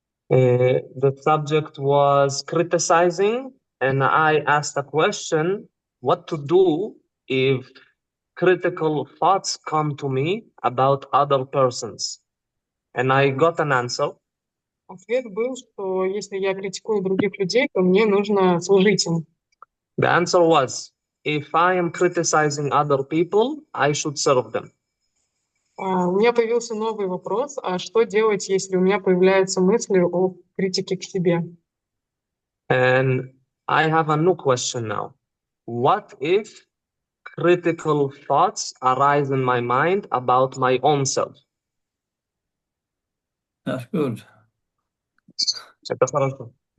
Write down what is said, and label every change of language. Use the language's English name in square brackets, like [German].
[English] The subject was criticizing, and I asked a question, what to do if critical thoughts come to me about other persons? And I got an answer. [Russian] Ответ был, что если я критикую других людей, то мне нужно служить им. [English] The answer was, if I am criticizing other people, I should serve them. [Russian] У меня появился новый вопрос, а что делать, если у меня появляются мысли о критике к себе? [English] And I have a new question now. What if critical thoughts arise in my mind about my own self? That's good. [Russian] Это хорошо.